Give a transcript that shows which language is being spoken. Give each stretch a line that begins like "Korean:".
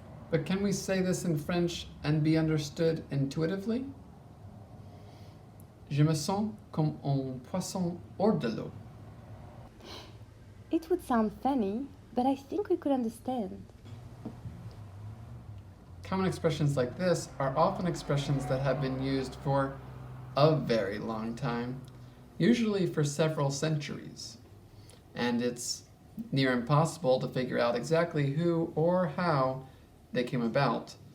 English: But can we say this in French and be understood intuitively?
French: Je me sens comme un poisson hors de l'eau.
English: It would sound funny, but I think we could understand. Common expressions like this are often expressions that have been used for a very long time, usually for several centuries, and it's near impossible to figure out exactly who or how they came about.